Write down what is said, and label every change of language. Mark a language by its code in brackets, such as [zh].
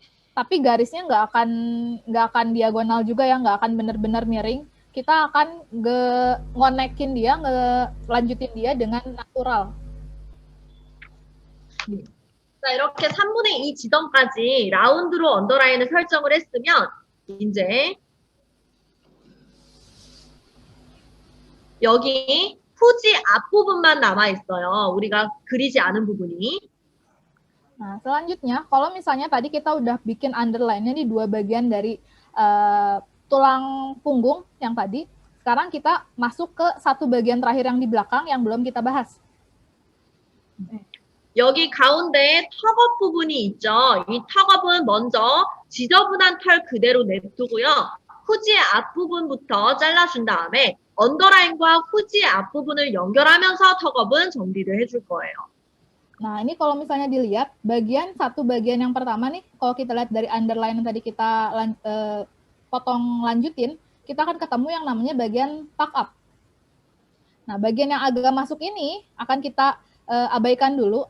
[id] Tapi garisnya nggak akan diagonal juga ya, nggak akan benar-benar miring. Kita akan ngonekin dia, lanjutin dia dengan natural. [ko] 자, 이렇게 3분의 2 지점까지 라운드로 언더라인을 설정을 했으면 이제 여기 후지 앞부분만 남아있어요. 우리가 그리지 않은 부분이. [id] Nah, selanjutnya, kalau misalnya tadi kita udah bikin underline-nya di 2 bagian dari tulang punggung yang tadi, sekarang kita masuk ke 1 bagian terakhir yang di belakang yang belum kita bahas. [ko] 여기 가운데 턱업 부분이 있죠. 이 턱업은 먼저 지저분한 털 그대로 냅두고요. 후지의 앞부분부터 잘라준 다음에 언더라인과 후지의 앞부분을 연결하면서 턱업은 정리를 해줄 거예요. [id] Nah, ini kalau misalnya dilihat, satu bagian yang pertama nih, kalau kita lihat dari underline yang tadi kita potong lanjutin, kita akan ketemu yang namanya bagian tuck up. Nah, bagian yang agak masuk ini akan kita abaikan dulu.